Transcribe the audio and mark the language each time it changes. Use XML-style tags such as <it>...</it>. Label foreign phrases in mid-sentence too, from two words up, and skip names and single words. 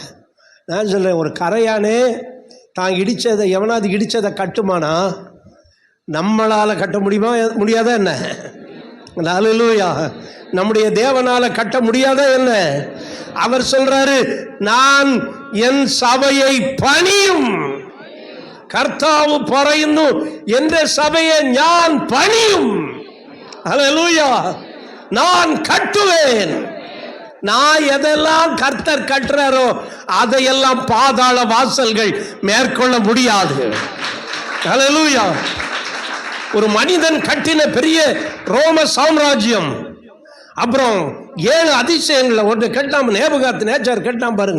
<ta>நான் சொல்கிறேன், ஒரு கரையானே தான் இடித்ததை, எவனாவது இடித்ததை கட்டுமானா நம்மளால் கட்ட முடியுமா, முடியாதா என்ன? அல்லேலூயா. நம்முடைய தேவனால் கட்ட முடியாதா என்ன? அவர் சொல்றாரு, நான் என் சபையை பணியும்,</ta> <ml>കർത്താവ് പറയുന്നു എൻ്റെ സഭയെ ഞാൻ പണിയും. ഹല്ലേലൂയ.</ml> <ta>நான் கட்டுவேன். நான் எதெல்லாம் கர்த்தர் கட்டுறாரோ அதையெல்லாம் பாதாள வாசல்கள் மேற்கொள்ள முடியாது. ஹல்லேலூயா. ஒரு மனிதன் கட்டின பெரிய ரோம சாம்ராஜ்யம், அப்புறம் 7 அதிசயங்களை ஒன்று கட்டாம நேபுகாத்நேச்சார் கட்டாம பாருங்க.</ta>